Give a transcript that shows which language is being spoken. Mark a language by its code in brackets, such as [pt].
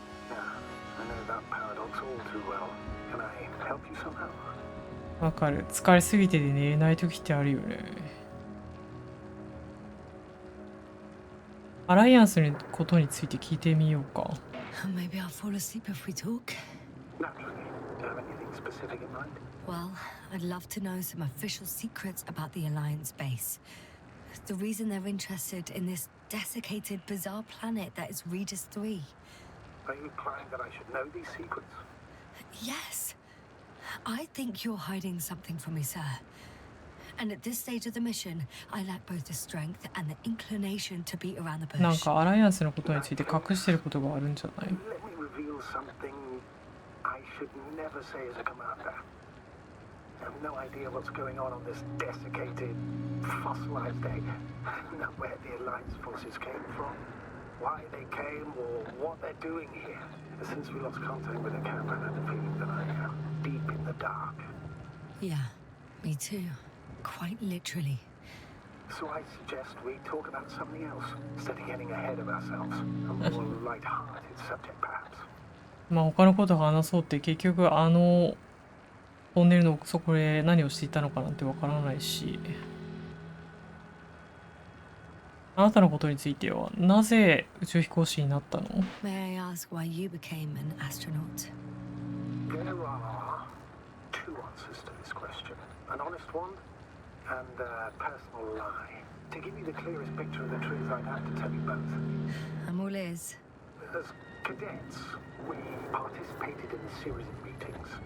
[en] Yeah, I know that paradox all too well. Can I help you somehow? [ja] わかる。疲れすぎてで寝れない時ってあるよね。アライアンスのことについて聞いてみようか。 [en] Maybe I'll fall asleep if we talk. Naturally. Do you have anything specific in mind? Well, I'd love to know some official secrets about the Alliance base. The reason they're interested in this desiccated, bizarre planet that is Regis III. Are you implying that I should know these secrets? Yes. I think you're hiding something from me, sir. And at this stage of the mission, I lack both the strength and the inclination to beat around the [ja] なん [en] bush. [ja] かアライアンスのことについて隠してることがあるんじゃない [en] Let me reveal something I should never say as a commander. I have no idea what's going on this desiccated, fossilized egg. Not where the Alliance forces came from, why they came, or what they're doing here. Since we lost contact with the camp, I had the feeling that I am deep in the dark. Yeah, me too. Quite literally. So I suggest we talk about something else, instead of getting ahead of ourselves. A more light-hearted subject, perhaps. [ja] まあ他のことを話そうって結局あのトンネルの底で何をしていたのかなんてわからないし。あなたのことについてはなぜ宇宙飛行士になったの [en] May I ask why you became an astronaut? There are two answers to this question. An honest one and a personal lie. To give you the clearest picture of the truth, I'd have to tell you both. I'm all ears. As cadets, we participated in a series of meetings.